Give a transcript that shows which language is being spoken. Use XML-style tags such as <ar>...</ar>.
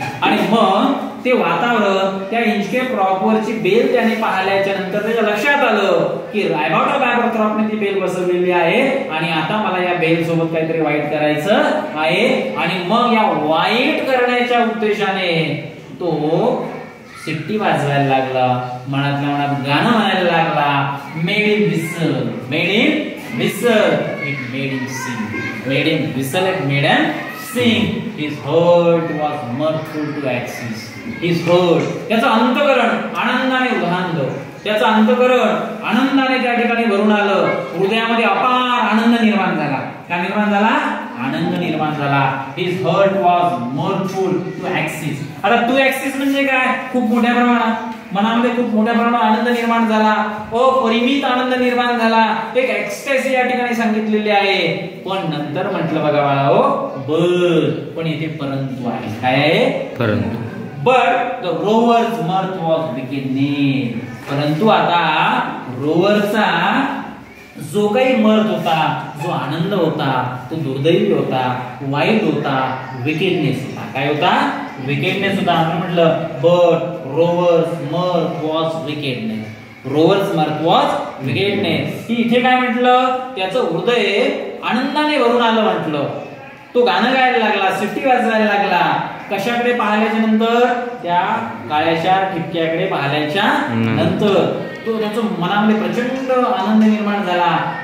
<mr>आणि मग ते वातावरण त्या इंचकेप रॉकवरची बेल त्याने पाहिल्याच्या नंतर त्याच्या लक्षात आलं की रायबॉट ऑफ एबरथ्रॉपने ती बेल बसवलेली आहे आणि आता मला या बेल सोबत काहीतरी वाईट करायचं आहे. आणि मग या वाईट करण्याच्या उद्देशाने तो शिट्टी वाजवायला लागला, मनातल्या मनात गाणं म्हणायला लागला.</mr> <en>Made him whistle, it made him sing. Made him whistle, it made him sing. His heart was mirthful to access. His heart,</en> <mr>त्याचं अंतःकरण आनंदाने उधाणलं. त्याचं अंतःकरण आनंदाने त्या ठिकाणी भरून आलं. हृदयामध्ये अपार आनंद निर्माण झाला. काय निर्माण झाला? आनंद निर्माण निर्माण झाला.</mr> <en>His heart was mirthful to access.</en> <mr>आता टू ऍक्सिस म्हणजे काय? खूप मोठ्या प्रमाणात मनामध्ये खूप मोठ्या प्रमाणात आनंद निर्माण झाला, अपरिमित आनंद निर्माण झाला, एक एक्स्टॅसी या ठिकाणी सांगितलेली आहे. पण नंतर म्हटलं बघा बाळाओ पण इथे परंतु आहे. काय आहे? परंतु.</mr> <en>But the rover's mirth was beginning.</en> <mr>परंतु आता रोवरचा जो काही mirth होता, जो आनंद होता, तो दुर्दैवी होता, वाईट होता, विकेडनेस होता. काय होता? विकेडनेस होता. आपण म्हटलं</mr> <en>But rover's mirth was wickedness. Rover's mirth was wickedness.</en> <mr>की इथे काय म्हटलं? त्याचं हृदय आनंदाने भरून आलं म्हटलं. तो गाणं गायला लागला, सिटी वाजवायला लागला. कशाकडे पाहिल्याच्या नंतर? त्या काळ्याच्या ठिपक्याकडे पाहिल्याच्या नंतर तो त्याच्या मनामध्ये प्रचंड आनंद निर्माण झाला.</mr>